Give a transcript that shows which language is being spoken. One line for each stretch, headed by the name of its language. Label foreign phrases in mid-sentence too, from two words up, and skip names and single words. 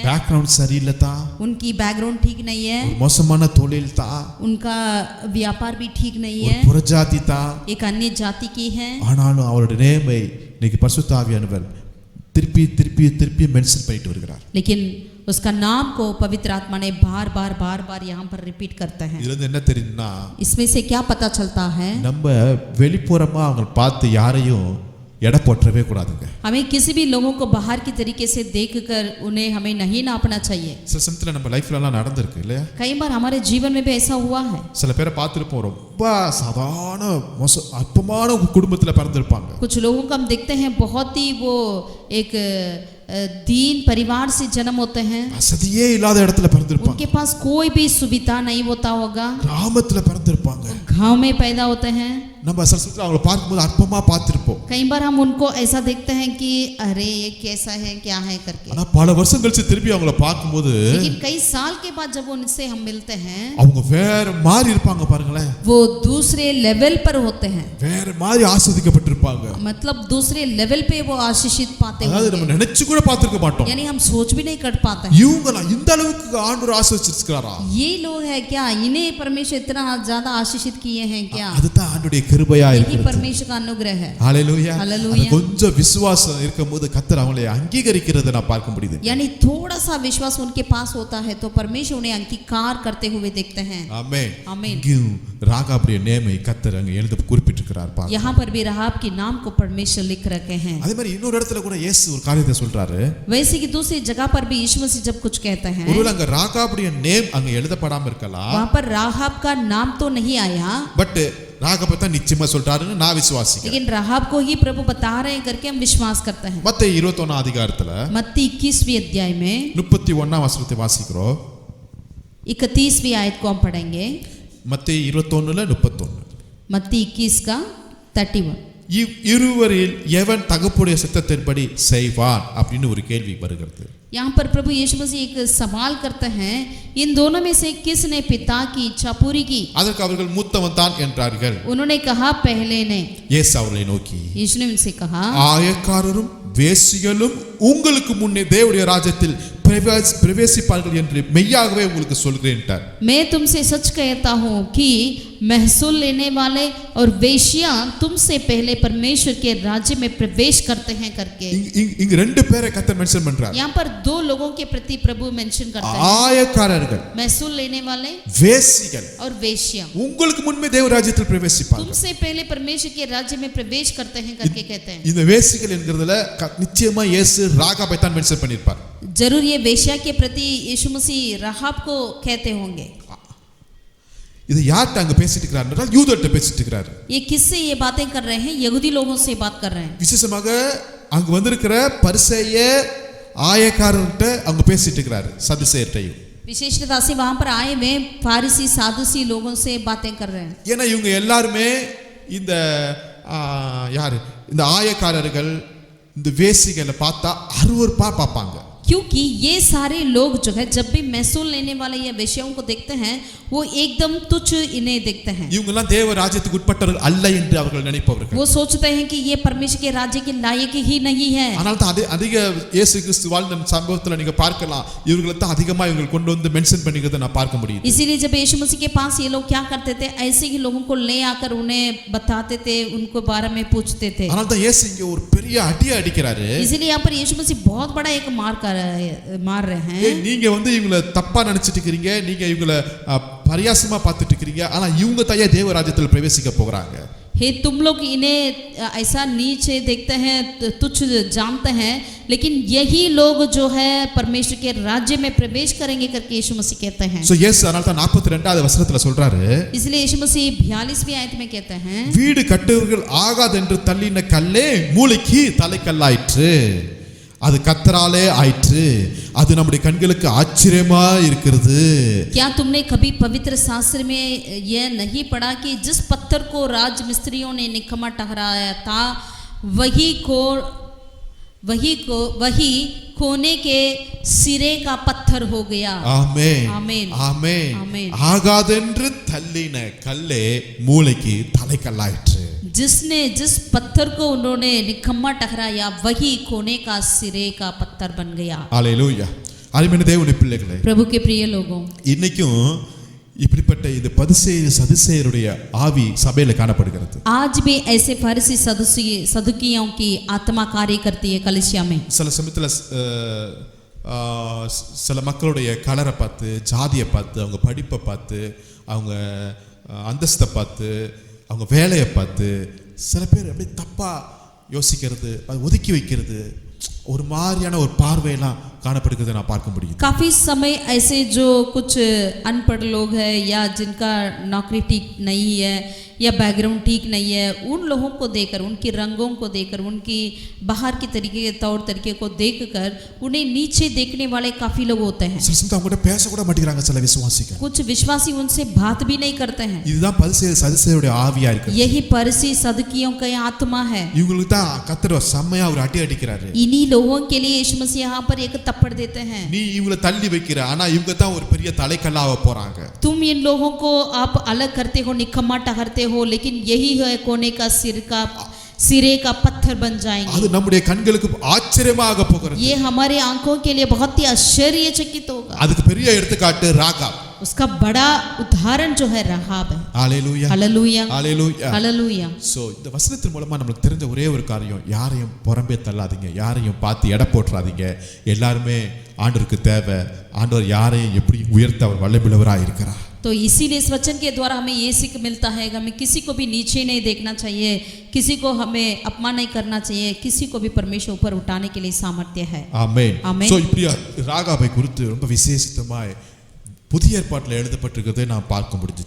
Tamil: பேக்ரவுண்ட் சரியில்லதா,
Hindi: उनकी बैकग्राउंड ठीक नहीं है,
Tamil: மோசமான தொழில் தா,
Hindi: उनका व्यापार भी ठीक नहीं
Tamil: ஒரு
Hindi: है,
Tamil: புறஜாதி தா.
Hindi: एक अन्य जाति की है।
Tamil: ஆனாலும் அவருடைய நேமை இன்னைக்கு பரிசுத்தாவியானவர் திருப்பி திருப்பி திருப்பி மென்ஷன் பண்ணிட்டு வருகிறார்.
Hindi: लेकिन उसका नाम को पवित्र आत्मा ने बार बार यहाँ पर रिपीट करते हैं।
Tamil: இதுல இருந்து என்ன தெரியுதுன்னா,
Hindi: इसमें से क्या पता चलता है,
Tamil: நம்ம வெளிப்புறமா அவங்க பார்த்து யாரையும் எடை போற்றவே கூடாதுங்க.
Hindi: हमें किसी भी लोगों को बाहर की तरीके से देखकर उन्हें हमें नहीं नापना चाहिए।
Tamil: சில சமயத்துல நம்ம லைஃப்ல எல்லாம் நடந்திருக்கு இல்லையா?
Hindi: कई बार हमारे जीवन में भी ऐसा हुआ है।
Tamil: சில பேரை பார்த்துருப்போம், ரொம்ப சாதாரண அற்பமான குடும்பத்துல பிறந்திருப்பாங்க.
Hindi: कुछ लोगों को हम देखते हैं बहुत ही वो एक दीन परिवार से जन्म होते हैं,
Tamil: வசதியே இல்லாத இடத்துல பிறந்திருப்பாங்க.
Hindi: उनके पास कोई भी सुविधा नहीं होता होगा,
Tamil: கிராமத்துல பிறந்திருப்பாங்க.
Hindi: गांव में पैदा होते हैं।
Tamil: நம்ம சில சமயத்துல அவங்களை பார்க்கும்போது அற்பமா பார்த்திருப்போம்.
Hindi: कई बार हम उनको ऐसा देखते हैं कि अरे ये कैसा है क्या है करके,
Tamil: ஆனா பல வருஷம் கழிச்சு திருப்பி அவங்கள பார்க்கும்போது
Hindi: लेकिन कई साल के बाद जब उनसे हम मिलते हैं
Tamil: அவங்க வேற மாதிரி இருப்பாங்க. பாருங்களேன்,
Hindi: वो दूसरे लेवल पर होते हैं,
Tamil: வேற மாதிரி ஆசீர்வதிக்கப்பட்டிருப்பாங்க.
Hindi: मतलब दूसरे लेवल पे वो आशीषित पाते
Tamil: அதாவது நம்ம
Hindi: होंगे,
Tamil: நினைச்சு கூட பார்த்திருக்க மாட்டோம்.
Hindi: यानी हम सोच भी नहीं कर पाते हैं।
Tamil: இவங்களா இந்த அளவுக்கு ஆண்டவர் ஆசீர்வதிச்சிருக்காரா?
Hindi: ये लोग है क्या, इन्हें परमेश्वर इतना ज्यादा आशीषित किए हैं क्या?
Tamil: அதுதான் ஆண்டவருடைய கிருபையா
Hindi: यही
Tamil: இருக்கிறது.
Hindi: परमेश्वर का अनुग्रह है।
Tamil: ஹalleluya.
Hindi: Hallelujah.
Tamil: அது கொஞ்சம் விசுவாசம் இருக்கும்போது கர்த்தர் அவங்களை அங்கீகரிக்கிறதை நான் பார்க்க முடியுது.
Hindi: यानी थोड़ा सा विश्वास उनके पास होता है तो परमेश्वर उन्हें अंगीकार करते हुए देखते हैं।
Tamil: ஆமென்.
Hindi: आमीन।
Tamil: இங்கேயும் ராகாபுடைய நேமை கர்த்தர் அங்க எழுத குறிப்பிட்டிருக்கிறார் பாருங்க.
Hindi: यहाँ पर भी राहाब के नाम को परमेश्वर लिख रखे हैं।
Tamil: அதே மாதிரி இன்னொரு இடத்துல கூட இயேசு ஒரு காரியத்தை சொல்றாரு.
Hindi: वैसे कि दूसरी जगह पर भी यीशु मसीह जब कुछ कहते हैं,
Tamil: ஒருவேளை அங்க ராகாபுடைய நேம் அங்க எழுதப்படாம இருக்கலாம்,
Hindi: वहाँ पर राहाब का नाम तो नहीं आया,
Tamil: பட் ராகாபை தான் நிச்சயமா சொல்றாருன்னு நான் விசுவாசிக்கிறேன்.
Hindi: लेकिन राहाब को ही प्रभु बता रहे हैं करके हम विश्वास करते हैं।
Tamil: மத்தேயு 21 அதிகாரத்துல
Hindi: मत्ती 21वीं अध्याय में
Tamil: 31 வசனத்தை வாசிக்கிறோம்.
Hindi: 31वीं आयत को हम पढ़ेंगे।
Tamil: மத்தேயு 21:31.
Hindi: मत्ती 21 का 31।
Tamil: இருவரில் எவன் தகப்புடைய சித்தத்தின்படி செய்வான் அப்படின்னு ஒரு கேள்வி வருகிறது.
Hindi: यहाँ पर प्रभु यीशु मसीह एक सवाल करते हैं, इन दोनों में से किसने पिता की इच्छा पूरी की?
Tamil: அதற்கு அவர்கள் மூத்தவன் தான் என்றார்கள்.
Hindi: उन्होंने कहा पहले ने।
Tamil: இயேசு அவர்களை நோக்கி,
Hindi: यीशु ने उनसे कहा,
Tamil: ஆயக்காரரும் வேசிகளும் உங்களுக்கு முன்னே தேவனுடைய ராஜ்யத்தில் பிரவேசிப்பார்கள் என்று மெய்யாகவே உங்களுக்கு சொல்கிறேன்.
Hindi: मैं तुमसे सच कहता हूँ कि महसूल लेने वाले और वेश्या तुमसे पहले परमेश्वर के राज्य में प्रवेश करते हैं करके।
Tamil: இங்க ரெண்டு பேரை கர்த்தர் மென்ஷன் பண்றார்.
Hindi: यहाँ पर दो लोगों के प्रति प्रभु मेंशन करते हैं,
Tamil: ஆயக்காரர்கள்,
Hindi: महसूल लेने वाले
Tamil: வேசிகள்
Hindi: और वेश्या
Tamil: உங்களுக்கு முன்பே தேவ ராஜ்யத்தில் பிரவேசிப்பார்கள்.
Hindi: तुमसे पहले परमेश्वर के राज्य में प्रवेश करते हैं करके कहते हैं।
Tamil: இந்த வேசிகள் என்கிறதுல நிச்சயமா இயேசு ராகாபை தான் மென்ஷன் பண்ணிருப்பார்.
Hindi: जरूर ये वेश्या के प्रति यीशु मसीह राहाब को कहते होंगे।
Tamil: இது யார்ட்ட அங்க பேசிட்டு இருக்கிறார்? யூதர்ட்ட பேசிட்டு இருக்கிறார்.
Hindi: ये किससे ये बातें कर रहे हैं? यहूदी लोगों से बात कर रहे हैं।
Tamil: விசேஷமாக அங்க வந்திருக்கிற பரிசேயர் ஆயக்காரர்கிட்ட அங்க பேசிட்டு இருக்கிறார், சதுசேயர்ட்டையும்.
Hindi: विशेषता से वहां पर आए हुए फारिसी सादुसी लोगों से बातें कर रहे हैं।
Tamil: ஏன்னா இவங்க எல்லாருமே இந்த யாரு இந்த ஆயக்காரர்கள் இந்த வேசிகளை பார்த்தா அருவருப்பா பார்ப்பாங்க.
Hindi: क्योंकि ये सारे लोग जो है जब भी महसूल लेने वाले या वेश्याओं को देखते हैं वो एकदम तुच्छ इन्हें देखते हैं।
Tamil: இவங்கெல்லாம் தேவ ராஜ்யத்துக்கு உட்பட்டவர்கள் அல்ல என்று அவர்கள் நினைப்பவர்கள்.
Hindi: वो सोचते हैं कि ये परमेश्वर के राज्य के लायक ही नहीं है।
Tamil: ஆனால் தான் அதிக இயேசு கிறிஸ்து வாழ்ந்த சம்பவத்துல நீங்க பார்க்கலாம், இவங்களை தான் அதிகமா இவங்க கொண்டு வந்து மென்ஷன் பண்ணிக்கிறதை நான் பார்க்க முடியும்.
Hindi: इसीलिए जब यीशु मसीह के पास ये लोग क्या करते थे, ऐसे ही लोगों को ले आकर उन्हें बताते थे, उनको बारे में पूछते थे।
Tamil: ஆனால் தான் இயேசு இங்க ஒரு பெரிய அடி அடிக்கிறாரு.
Hindi: इसीलिए यहाँ पर यीशु मसीह बहुत बड़ा एक मार रहे हैं।
Tamil: நீங்க வந்து இவங்களை தப்பா நினைச்சிட்டு இருக்கீங்க, நீங்க இவங்களை பரியாசமா பார்த்துட்டு இருக்கீங்க, ஆனா இவங்க தாயே தேவ ராஜ்யத்தில் பிரவேசிக்க போகிறாங்க.
Hindi: हे तुम लोग इन्हें ऐसा नीचे देखते हैं, तुच्छ जानते हैं, लेकिन यही लोग जो है परमेश्वर के राज्य में प्रवेश करेंगे करके यीशु मसीह कहते हैं।
Tamil: சோ இயேசு அதனால தான் 42வது வசனத்துல சொல்றாரு,
Hindi: इसलिए यीशु मसीह 42वीं आयत में कहते हैं,
Tamil: வீடு கட்டுவர்கள் ஆகாதென்று தள்ளின கல்லே மூளைக்கு தலைக்கல்லாயிற்று, அது கர்த்தராலே ஆயிற்று, அது நம்முடைய கண்களுக்கு ஆச்சரியமா இருக்கிறது.
Hindi: क्या तुमने कभी पवित्र शास्त्र में यह नहीं पढ़ा कि जिस पत्थर को राजमिस्त्रियों ने निकम्मा ठहराया था वही कोने के सिरे का पत्थर हो गया।
Tamil: ஆமென் ஆமென் ஆமென்
Hindi: ஆமென்।
Tamil: ஆகாதென்று தள்ளின கல்லே மூளைக்கு தலைக்கல்லாயிற்று.
Hindi: जिसने जिस पत्थर को उन्होंने निकम्मा ठहराया वही कोने का सिरे का पत्थर बन गया।
Tamil: ஹalleluya. அருமையான தேவனுடைய பிள்ளைகளே,
Hindi: प्रभु के प्रिय लोगों,
Tamil: இன்னைக்கும் இப்படிப்பட்ட இந்த பரிசேயர் சதுசேயருடைய ஆவி சபையில காணப்படுகிறது.
Hindi: आज भी ऐसे फरीसी सदुकियों की आत्मा कार्य करती है कलीसिया में।
Tamil: சில சமயத்துல சில மக்களுடைய கலரை பார்த்து, ஜாதியை பார்த்து, அவங்க படிப்பை பார்த்து, அவங்க அந்தஸ்தை பார்த்து, அவங்க வேலையை பார்த்து சில பேர் அப்படியே தப்பா யோசிக்கிறது, அது ஒதுக்கி வைக்கிறது, ஒரு மாதிரியான ஒரு பார்வையெல்லாம் காணப்படுகிறதை நான் பார்க்க முடியும்.
Hindi: काफी समय ऐसे जो कुछ अनपढ़ लोग हैं या जिनका नौकरी ठीक नहीं है या बैकग्राउंड ठीक नहीं है, उन लोगों को देखकर, उनके रंगों को देखकर, उनकी बाहर के तरीके के तौर तरीके को देखकर उन्हें नीचे देखने वाले काफी लोग होते हैं।
Tamil: சில சமயம் அவங்க கூட பேச கூட மாட்டேங்கிறாங்க சில விசுவாசிகள்.
Hindi: कुछ विश्वासी उनसे बात भी नहीं करते हैं।
Tamil: இதுதான் பரிசேயர் சதுசேயருடைய ஆவியா இருக்கு.
Hindi: यही फरीसी सदुकियों का आत्मा है।
Tamil: இவங்களுக்கு தான் கர்த்தர் செம்மையா ஒரு அடி அடிக்கிறாரு.
Hindi: इन्हीं लोगों के लिए यीशु मसीह यहाँ पर एक थप्पड़ देते हैं।
Tamil: நீ இவங்களை தள்ளி வைக்கிற, ஆனா இவங்க தான் ஒரு பெரிய தலைக்கல்லாக போறாங்க.
Hindi: तुम इन लोगों को आप अलग करते हो, निकम्मा ठहरते हो, लेकिन यही है कोने का सिरे का पत्थर बन जाएंगे।
Tamil: அது நம்முடைய கண்களுக்கு ஆச்சரியமாக போகிறது.
Hindi: ये हमारे आंखों के लिए बहुत ही आश्चर्यचकित होगा।
Tamil: அதுக்கு பெரிய எடுத்துக்காட்டு ராகாப்.
Hindi: उसका बड़ा उदाहरण जो है राहाब है।
Tamil: ஹalleluya
Hindi: हालेलुया
Tamil: ஹalleluya
Hindi: हालेलुया।
Tamil: சோ இந்த வசனத்தின் மூலமா நமக்கு தெரிஞ்ச ஒரே ஒரு காரியம், யாரையும் புறம்பே தள்ளாதீங்க, யாரையும் பார்த்து எடை போட்டுறாதீங்க. எல்லாருமே ஆண்டவருக்கு தேவை. ஆண்டவர் யாரையும் எப்படி உயர்த்த அவர் வல்லமையுள்ளவராக இருக்கிறார்.
Hindi: तो इसीलिए इस वचन के द्वारा हमें ये सीख मिलता है कि हमें किसी को भी नीचे नहीं देखना चाहिए, किसी को हमें अपमान नहीं करना चाहिए, किसी को भी परमेश्वर ऊपर उठाने के लिए सामर्थ्य है।
Tamil: ஆமென்
Hindi: ஆமென்।
Tamil: சோ இப்படி ராகாபை குறித்து ரொம்ப விசேஷித்தமாய் புதிய ஏற்பாட்டில் எழுதப்பட்டிருக்கிறதை நாம் பார்க்க முடிஞ்சிச்சு.